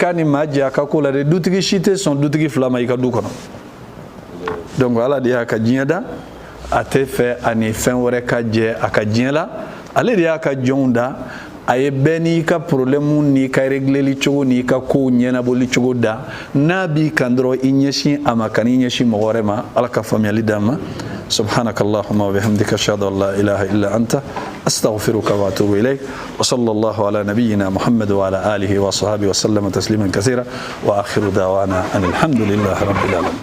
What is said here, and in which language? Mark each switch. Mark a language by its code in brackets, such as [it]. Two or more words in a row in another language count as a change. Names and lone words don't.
[bm] ka ni maa jɛ a ka ko la dɛ dutigi si tɛ sɔn dutigi fila ma i ka du kɔnɔ donc ala de y'a ka diɲɛ da a tɛ fɛ ani fɛn wɛrɛ ka jɛ a ka diɲɛ la ale de y'a ka jɔnw da a ye bɛɛ n'i ka problème n'i ka régleli cogo n'i ka kow ɲɛnabɔli cogo da n'a b'i kan dɔrɔn i ɲɛsin a ma kan'i ɲɛsin mɔgɔ wɛrɛ ma ala ka faamuyali d'an ma [ar] سبحانك اللهم وبحمدك اشهد ان لا اله الا انت استغفرك واتوب اليك وصلى الله على نبينا محمد وعلى اله وصحبه وسلم تسليما كثيرا واخر دعوانا ان الحمد لله رب العالمين